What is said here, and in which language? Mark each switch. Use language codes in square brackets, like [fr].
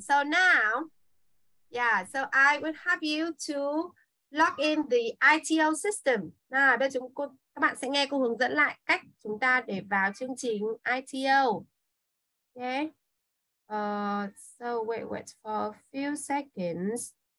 [en] So now, yeah, so I will have you to log in the ITO system. [vi] Nào, bây giờ các bạn sẽ nghe cô hướng dẫn lại cách chúng ta để vào chương trình ITO. [en] Okay. So wait for a few seconds.